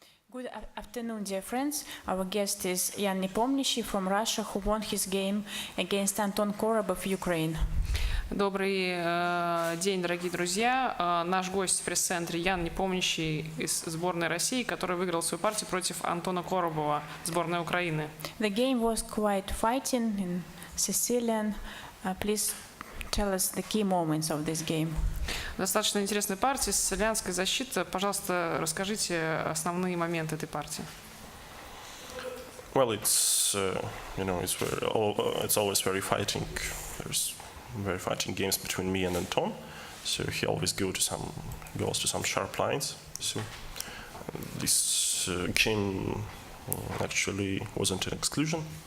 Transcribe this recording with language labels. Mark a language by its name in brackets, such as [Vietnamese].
[English] Good afternoon, dear friends. Our guest is Jan Nepomniachtchi from Russia, who won his game against Anton Korob of Ukraine. [Russian] Добрый день, дорогие друзья. Наш гость в пресс-центре Ян Непомнящий из сборной России, который выиграл свою партию против Антона Коробова, сборной Украины. [English] The game was quite fighting in Sicilian. Please tell us the key moments of this game. [Russian] Достаточно интересная партия, сицилианская защита. Пожалуйста, расскажите основные моменты этой партии. [English] Well, it's it's always very fighting. There's very fighting games between me and Anton. So he always goes to some sharp lines. So this game actually wasn't an exclusion.